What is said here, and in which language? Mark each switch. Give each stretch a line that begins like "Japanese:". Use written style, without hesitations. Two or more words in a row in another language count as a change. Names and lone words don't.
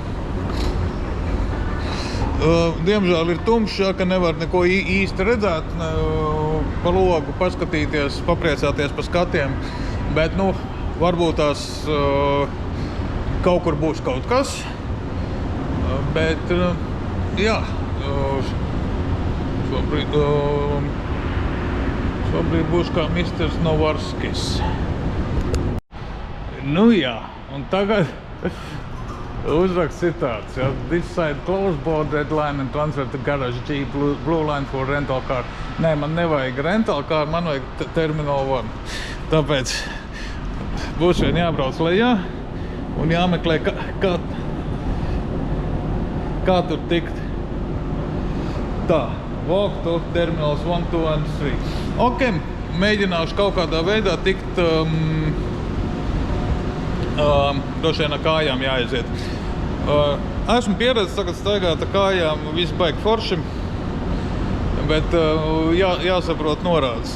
Latvian: Diemžēl ir tumšs, ka nevar neko īsti redzēt, pa logu paskatīties, papriecāties pa skatiem, bet, varbūt tās kaut kur būs kaut kas, bet, jā, šobrīd būs kā Misters Novarskis. Jā, un tagad uzraksts ir tāds, ja,
English: this side close board, red line and transfer to garage G, blue line for rental car.
Latvian: Nē, man nevajag
English: rental car,
Latvian: man vajag Terminal 1. Tāpēc būs vien jābrauc lejā un jāmeklē, kā tur tikt. Tā,
English: walk to Terminals 1, 2 and 3.
Latvian: Ok, mēģināšu kaut kādā veidā tikt, droši vien ar kājām jāaiziet. Esmu pieredzis tagad staigāt ar kājām, viss baigi forši, bet jāsaprot norādes.